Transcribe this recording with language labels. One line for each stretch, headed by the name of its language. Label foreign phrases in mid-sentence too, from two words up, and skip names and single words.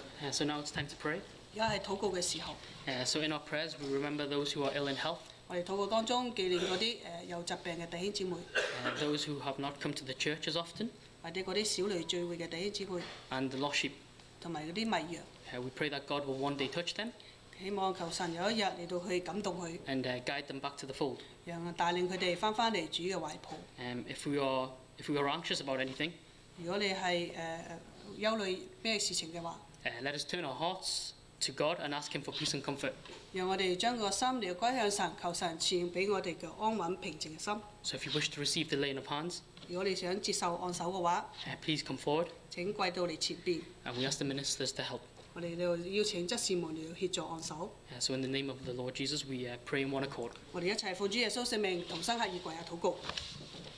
English: So now it's time to pray.
Cantonese: 而家係禱告嘅時候，
English: So in our prayers, we remember those who are ill in health,
Cantonese: 我哋禱告當中紀念嗰啲有疾病嘅弟兄姊妹，
English: those who have not come to the church as often,
Cantonese: 或者嗰啲小類聚會嘅弟兄姊妹，
English: and the lost sheep.
Cantonese: 同埋嗰啲迷羊。
English: We pray that God will one day touch them
Cantonese: 希望求神有一日嚟到去感動佢，
English: and guide them back to the fold.
Cantonese: 讓帶領佢哋翻返嚟主嘅懷抱。
English: If we are anxious about anything,
Cantonese: 如果你係憂慮咩事情嘅話，
English: let us turn our hearts to God and ask Him for peace and comfort.
Cantonese: 讓我哋將個心嚟歸向神，求神賜俾我哋嘅安穩平靜嘅心。
English: So if you wish to receive the laying of hands,
Cantonese: 如果你想接受按手嘅話，
English: please come forward,
Cantonese: 請跪到嚟前邊，
English: and we ask the ministers to help.
Cantonese: 我哋就邀請執事們嚟協助按手。
English: So in the name of the Lord Jesus, we pray in one accord.
Cantonese: 我哋一齊奉主耶穌聖名，同心合意跪下禱告。